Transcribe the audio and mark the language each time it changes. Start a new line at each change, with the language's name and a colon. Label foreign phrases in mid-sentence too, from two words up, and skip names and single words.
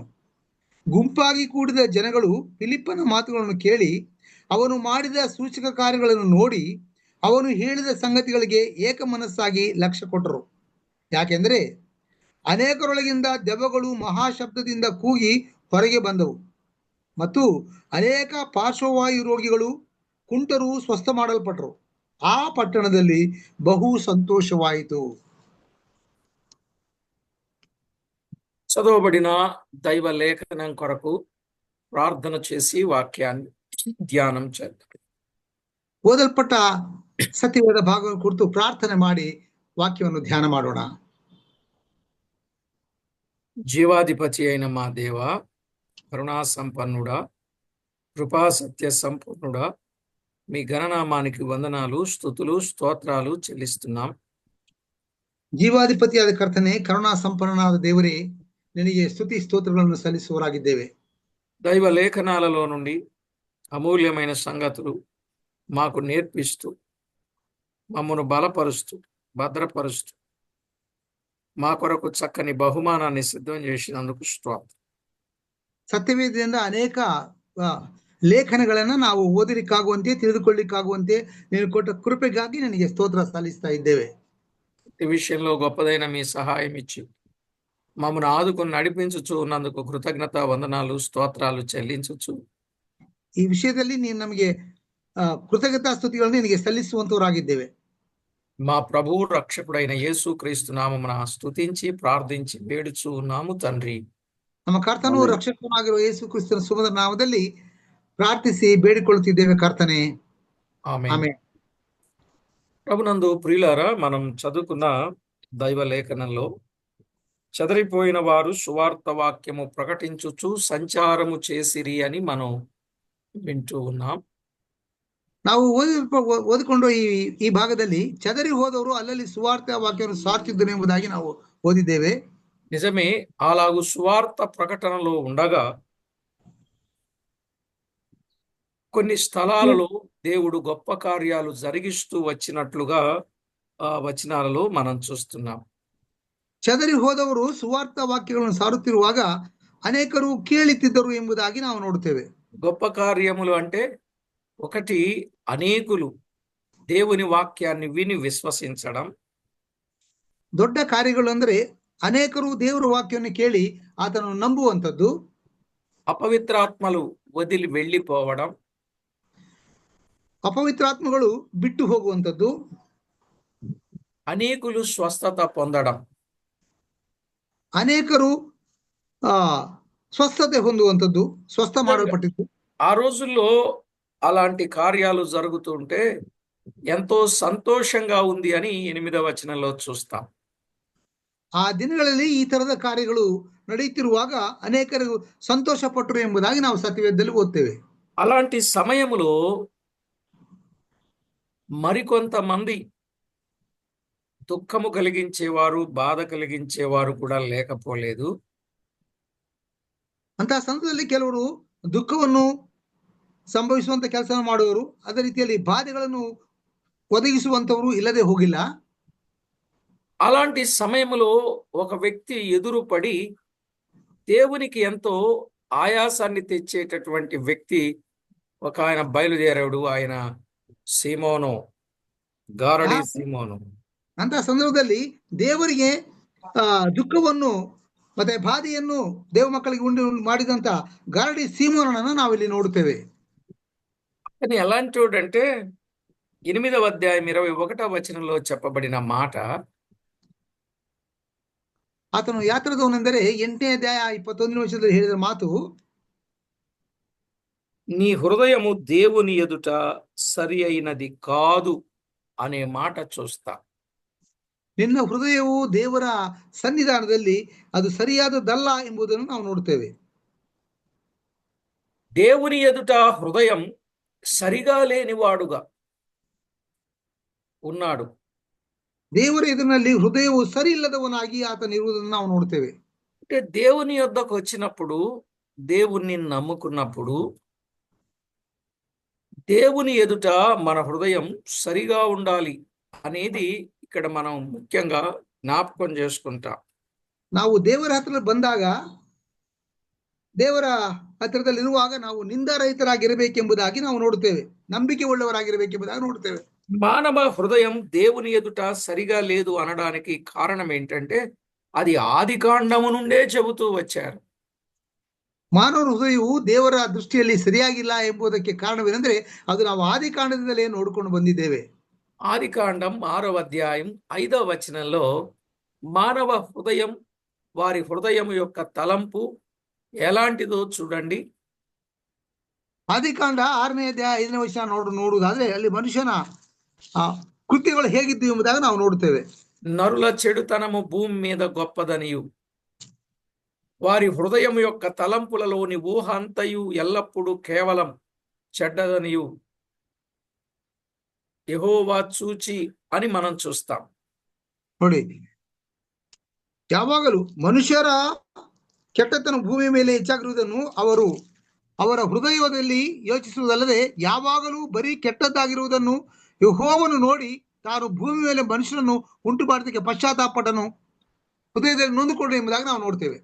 Kannada: ಗುಂಪಾಗಿ ಕೂಡಿದ ಜನಗಳು ಫಿಲಿಪ್ಪನ ಮಾತುಗಳನ್ನು ಕೇಳಿ ಅವನು ಮಾಡಿದ ಸೂಚಕ ಕಾರ್ಯಗಳನ್ನು ನೋಡಿ ಅವನು ಹೇಳಿದ ಸಂಗತಿಗಳಿಗೆ ಏಕಮನಸ್ಸಾಗಿ ಲಕ್ಷ್ಯ ಕೊಟ್ಟರು. ಯಾಕೆಂದರೆ ಅನೇಕರೊಳಗಿಂದ ದೆವ್ವಗಳು ಮಹಾಶಬ್ದದಿಂದ ಕೂಗಿ ಹೊರಗೆ ಬಂದವು ಮತ್ತು ಅನೇಕ ಪಾರ್ಶ್ವವಾಯು ರೋಗಿಗಳು ಕುಂಟರು ಸ್ವಸ್ಥ ಮಾಡಲ್ಪಟ್ಟರು. ಆ ಪಟ್ಟಣದಲ್ಲಿ ಬಹು ಸಂತೋಷವಾಯಿತು.
Telugu: చదవబడిన దైవ లేఖనం కొరకు ప్రార్థన చేసి వాక్యాన్ని ధ్యానం చేద్దాం.
Kannada: ಓದಲ್ಪಟ್ಟ ಸತ್ಯವೇದ ಭಾಗವನ್ನು ಕುರಿತು ಪ್ರಾರ್ಥನೆ ಮಾಡಿ ವಾಕ್ಯವನ್ನು ಧ್ಯಾನ ಮಾಡೋಣ.
Telugu: జీవాధిపతి అయిన మా దేవ, కరుణా సంపన్నుడా, కృపా సత్య సంపూర్ణుడా, మీ ఘననామానికి వందనాలు, స్తుతులు, స్తోత్రాలు చెల్లిస్తున్నాం.
Kannada: ಜೀವಾಧಿಪತಿಯಾದ ಕರ್ತನೆ, ಕರುಣಾ ಸಂಪನ್ನನಾದ ದೇವರೇ, ನಿನಗೆ ಸ್ತುತಿ ಸ್ತೋತ್ರಗಳನ್ನು ಸಲ್ಲಿಸುವರಾಗಿದ್ದೇವೆ.
Telugu: దైవ లేఖనాలలో నుండి అమూల్యమైన సంగతులు మాకు నేర్పిస్తూ మమ్మను బలపరుస్తూ భద్రపరుస్తూ మా కొరకు చక్కని బహుమానాన్ని సిద్ధం చేసినందుకు స్తోత్రం.
Kannada: ಸತ್ಯವೇದದಿಂದ ಅನೇಕ ಲೇಖನಗಳನ್ನ ನಾವು ಓದಲಿಕ್ಕಾಗುವಂತೆ ತಿಳಿದುಕೊಳ್ಳಿಕ್ಕಾಗುವಂತೆ ನೀನು ಕೊಟ್ಟ ಕೃಪೆಗಾಗಿ ನನಗೆ ಸ್ತೋತ್ರ ಸಲ್ಲಿಸ್ತಾ ಇದ್ದೇವೆ.
Telugu: ఈ విషయంలో గొప్పదైన మీ సహాయం ఇచ్చి మమ్మను ఆదుకొని నడిపించుచు ఉన్నందుకు కృతజ్ఞత వందనాలు స్తోత్రాలు చెల్లించుచు
Kannada: ಈ ವಿಷಯದಲ್ಲಿ ನೀನು ನಮಗೆ ಕೃತಜ್ಞತಾ ಸ್ತುತಿಗಳನ್ನು ನಿನಗೆ ಸಲ್ಲಿಸುವಂತವರಾಗಿದ್ದೇವೆ.
Telugu: మా ప్రభువు రక్షకుడైన యేసు క్రీస్తు నామమున స్తుతించి ప్రార్థించి వేడుచు ఉన్నాము తండ్రి.
Kannada: ನಮ್ಮ ಕರ್ತನು ರಕ್ಷಕನಾಗಿರುವ ಯೇಸು ಕ್ರಿಸ್ತನ ಸುಮಧುರ ನಾಮದಲ್ಲಿ ಪ್ರಾರ್ಥಿಸಿ ಬೇಡಿಕೊಳ್ಳುತ್ತಿದ್ದೇವೆ ಕರ್ತನೆ.
Telugu: ఆమేన్. ప్రభునందు ప్రియులారా, మనం చదువుకున్న దైవ లేఖనంలో చెదరిపోయిన వారు సువార్త వాక్యము ప్రకటించుచు సంచారము చేసిరి అని మనం వింటూ ఉన్నాం.
Kannada: ನಾವು ಓದಿಕೊಂಡು ಈ ಭಾಗದಲ್ಲಿ ಚದರಿ ಹೋದವರು ಅಲ್ಲಲ್ಲಿ ಸುವಾರ್ತ ವಾಕ್ಯವನ್ನು ಸಾರ್ತಿದ್ದರು ಎಂಬುದಾಗಿ ನಾವು ಓದಿದ್ದೇವೆ.
Telugu: నిజమే, అలాగు సువార్త ప్రకటనలో ఉండగా కొన్ని స్థలాలలో దేవుడు గొప్ప కార్యాలు జరిగిస్తూ వచ్చినట్లుగా వచనాలలో మనం చూస్తున్నాం.
Kannada: ಚದರಿ ಹೋದವರು ಸುವಾರ್ತ ವಾಕ್ಯಗಳನ್ನು ಸಾರುತ್ತಿರುವಾಗ ಅನೇಕರು ಕೇಳುತ್ತಿದ್ದರು ಎಂಬುದಾಗಿ ನಾವು ನೋಡುತ್ತೇವೆ.
Telugu: గొప్ప కార్యములు అంటే ఒకటి, అనేకులు దేవుని వాక్యాన్ని విని విశ్వసించడం.
Kannada: ದೊಡ್ಡ ಕಾರ್ಯಗಳು ಅಂದ್ರೆ ಅನೇಕರು ದೇವರ ವಾಕ್ಯವನ್ನು ಕೇಳಿ ಆತನನ್ನು ನಂಬುವಂಥದ್ದು.
Telugu: అపవిత్రాత్మలు వదిలి వెళ్ళిపోవడం.
Kannada: ಅಪವಿತ್ರಾತ್ಮಗಳು ಬಿಟ್ಟು ಹೋಗುವಂಥದ್ದು.
Telugu: అనేకులు స్వస్థత పొందడం.
Kannada: ಅನೇಕರು ಸ್ವಸ್ಥತೆ ಹೊಂದುವಂಥದ್ದು, ಸ್ವಸ್ಥ ಮಾಡಲ್ಪಟ್ಟಿದ್ದು.
Telugu: ఆ రోజుల్లో అలాంటి కార్యాలు జరుగుతుంటే ఎంతో సంతోషంగా ఉంది అని 8వ వచనంలో చూస్తాం.
Kannada: ಆ ದಿನಗಳಲ್ಲಿ ಈ ತರದ ಕಾರ್ಯಗಳು ನಡೆಯುತ್ತಿರುವಾಗ ಅನೇಕರು ಸಂತೋಷ ಪಟ್ಟರು ಎಂಬುದಾಗಿ ನಾವು ಸತ್ಯವೇದದಲ್ಲಿ ಓದ್ತೇವೆ.
Telugu: అలాంటి సమయములో మరికొంతమంది దుఃఖము కలిగించేవారు, బాధ కలిగించేవారు కూడా లేకపోలేదు.
Kannada: ಅಂತ ಸಂದರ್ಭದಲ್ಲಿ ಕೆಲವರು ದುಃಖವನ್ನು ಸಂಭವಿಸುವಂತ ಕೆಲಸ ಮಾಡುವರು, ಅದೇ ರೀತಿಯಲ್ಲಿ ಬಾಧೆಗಳನ್ನು ಒದಗಿಸುವಂತವರು ಇಲ್ಲದೆ ಹೋಗಿಲ್ಲ.
Telugu: అలాంటి సమయంలో ఒక వ్యక్తి ఎదురుపడి దేవునికి ఎంతో ఆయాసాన్ని తెచ్చేటటువంటి వ్యక్తి ఒక ఆయన బయలుదేరాడు. ఆయన సీమోను, గారడి
Kannada: ಆ-
Telugu: సీమోను.
Kannada: ಅಂತಹ ಸಂದರ್ಭದಲ್ಲಿ ದೇವರಿಗೆ ದುಃಖವನ್ನು ಮತ್ತೆ ಬಾಧೆಯನ್ನು ದೇವ ಮಕ್ಕಳಿಗೆ ಉಂಟು ಮಾಡಿದಂತ ಗಾರಡಿ ಸೀಮೋನನನ್ನು ನಾವಿಲ್ಲಿ ನೋಡುತ್ತೇವೆ.
Telugu: కానీ ఎలాంటి వాడంటే 8వ అధ్యాయం 21వ వచనంలో చెప్పబడిన మాట,
Kannada: ಆತನು ಯಾತ್ರದವನೆಂದರೆ 8ನೇ ಅಧ್ಯಾಯ 21ನೇ ವಚನದಲ್ಲಿ ಹೇಳಿದ ಮಾತು,
Telugu: నీ హృదయము దేవుని ఎదుట సరి అయినది కాదు అనే మాట చూస్తా.
Kannada: ನಿನ್ನ ಹೃದಯವು ದೇವರ ಸನ್ನಿಧಾನದಲ್ಲಿ ಅದು ಸರಿಯಾದದ್ದಲ್ಲ ಎಂಬುದನ್ನು ನಾವು ನೋಡುತ್ತೇವೆ.
Telugu: దేవుని ఎదుట హృదయం సరిగా లేనివాడుగా ఉన్నాడు.
Kannada: ದೇವರ ಎದುರಿನಲ್ಲಿ ಹೃದಯವು ಸರಿ ಇಲ್ಲದವನಾಗಿ ಆತನ ಇರುವುದನ್ನು ನಾವು ನೋಡುತ್ತೇವೆ.
Telugu: అంటే దేవుని యొద్దకు వచ్చినప్పుడు, దేవుణ్ణి నమ్ముకున్నప్పుడు దేవుని ఎదుట మన హృదయం సరిగా ఉండాలి అనేది ఇక్కడ మనం ముఖ్యంగా జ్ఞాపకం చేసుకుంటాం.
Kannada: ನಾವು ದೇವರ ಹತ್ರ ಬಂದಾಗ, ದೇವರ ಹತ್ತಿರದಲ್ಲಿರುವಾಗ ನಾವು ನಿಂದಾರಹಿತರಾಗಿರಬೇಕೆಂಬುದಾಗಿ ನಾವು ನೋಡುತ್ತೇವೆ, ನಂಬಿಕೆ ಉಳ್ಳವರಾಗಿರಬೇಕೆಂಬುದಾಗಿ ನೋಡುತ್ತೇವೆ.
Telugu: మానవ హృదయం దేవుని ఎదుట సరిగా లేదు అనడానికి కారణం ఏంటంటే అది ఆదికాండము నుండే చెబుతూ వచ్చారు.
Kannada: ಮಾನವನ ಹೃದಯವು ದೇವರ ದೃಷ್ಟಿಯಲ್ಲಿ ಸರಿಯಾಗಿಲ್ಲ ಎಂಬುದಕ್ಕೆ ಕಾರಣವೇನೆಂದರೆ ಅದು ನಾವು ಆದಿಕಾಂಡದಿಂದಲೇ ನೋಡಿಕೊಂಡು ಬಂದಿದ್ದೇವೆ.
Telugu: ఆదికాండం 6వ అధ్యాయం 5వ వచనంలో మానవ హృదయం, వారి హృదయం యొక్క తలంపు ఎలాంటిదో చూడండి.
Kannada: ಆದಿಕಾಂಡ 6ನೇ ಅಧ್ಯಾಯ 5ನೇ ವಚನ ನೋಡುವುದಾದ್ರೆ ಅಲ್ಲಿ ಮನುಷ್ಯನ ಕೃತ್ಯಗಳು ಹೇಗಿದ್ದು ಎಂಬುದಾಗಿ ನಾವು ನೋಡುತ್ತೇವೆ.
Telugu: నరుల చెడుతనము భూమి మీద గొప్పదనియు, వారి హృదయం యొక్క తలంపులలోని ఊహ అంతయు ఎల్లప్పుడూ కేవలం చెడ్డదనియు యెహోవా చూచి అని మనం చూస్తాం.
Kannada: ನೋಡಿ, ಯಾವಾಗಲೂ ಮನುಷ್ಯರ ಕೆಟ್ಟತನ ಭೂಮಿ ಮೇಲೆ ಹೆಚ್ಚಾಗಿರುವುದನ್ನು ಅವರ ಹೃದಯದಲ್ಲಿ ಯೋಚಿಸುವುದಲ್ಲದೆ ಯಾವಾಗಲೂ ಬರೀ ಕೆಟ್ಟದ್ದಾಗಿರುವುದನ್ನು ಯೆಹೋವನು ನೋಡಿ ತಾನು ಭೂಮಿ ಮೇಲೆ ಮನುಷ್ಯನನ್ನು ಉಂಟು ಮಾಡೋದಕ್ಕೆ ಪಶ್ಚಾತ್ತಾಪಪಟ್ಟನು, ಹೃದಯದಲ್ಲಿ ನೊಂದುಕೊಂಡು ಎಂಬುದಾಗಿ ನಾವು ನೋಡ್ತೇವೆ.